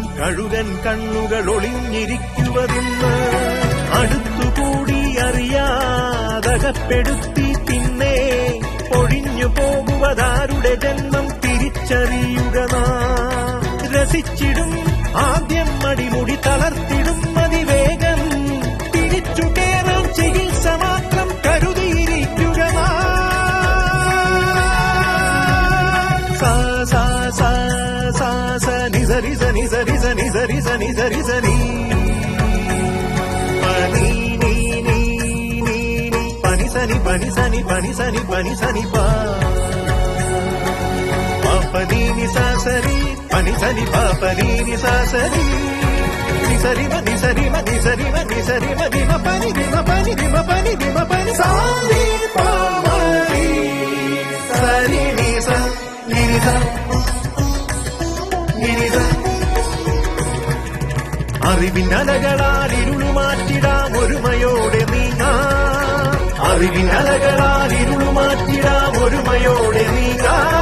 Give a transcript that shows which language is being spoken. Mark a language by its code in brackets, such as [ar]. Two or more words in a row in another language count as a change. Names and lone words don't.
[ml] കഴുകൻ കണ്ണുകൾ ഒളിഞ്ഞിരിക്കുവതിന്ന് അടുത്തുകൂടി അറിയാതകപ്പെടുത്തി പിന്നെ ഒഴിഞ്ഞു പോകുവതാരുടെ ജന്മം തിരിച്ചറിയുക നാം രസിച്ചിടും ആദ്യം അടിമുടി തളർത്തിടും അതിവേഗം തിരിച്ചു കേറാൻ ചികിത്സ മാത്രം കരുതിയിരിക്കുക పనిసని పనిసని పనిసని పాపనీని సాసరి పనిసని పాపనీని సాసరి నిసరిమ నిసరిమ నిసరిమ నిసరిమ దిమ పని దిమ పని దిమ పని దిమ పని సారి పామరి సరి నిస నిరిస നിരിസ അറിവിനലകളാൽ ഇരുളു മാറ്റിടാം ഒരുമയോടെ നീങ്ങാം അറിവിനലകളാൽ ഇരുളു മാറ്റിടാം ഒരുമയോടെ നീങ്ങാം